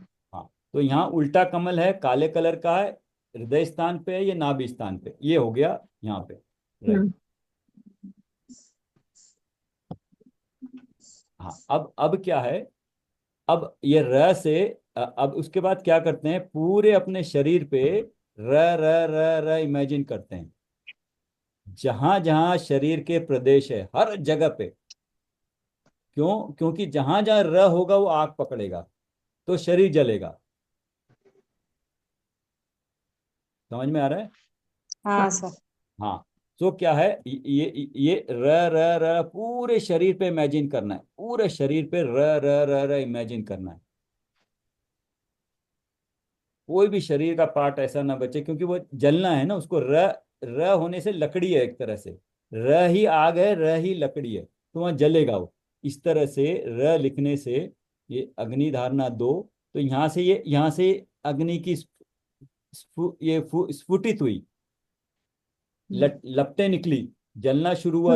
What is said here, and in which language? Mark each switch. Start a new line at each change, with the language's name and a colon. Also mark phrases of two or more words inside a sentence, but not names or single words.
Hindi: हाँ, तो यहाँ उल्टा कमल है, काले कलर का है, हृदय स्थान पे है, ये नाभि स्थान पे, ये हो गया यहाँ पे, राइट। हम्म हाँ, अब क्या है, अब ये र से अब उसके बाद क्या करते हैं, पूरे अपने शरीर पे र र र र इमेजिन करते हैं, जहां जहां शरीर के प्रदेश है हर जगह पे। क्यों? क्योंकि जहां जहां र होगा वो आग पकड़ेगा, तो शरीर जलेगा। समझ में आ रहा है? हाँ हाँ। सर। हाँ, तो क्या है, ये र र र पूरे शरीर पे इमेजिन करना है, पूरे शरीर पे र र र र इमेजिन करना है। कोई भी शरीर का पार्ट ऐसा ना बचे, क्योंकि वो जलना है ना उसको। र र होने से लकड़ी है एक तरह से, र ही आग है, र ही लकड़ी है, तो वहां जलेगा वो। इस तरह से र लिखने से ये अग्नि धारणा 2, तो यहाँ से अग्नि की स्फुटित हुई, लपटें निकली, जलना शुरू हुआ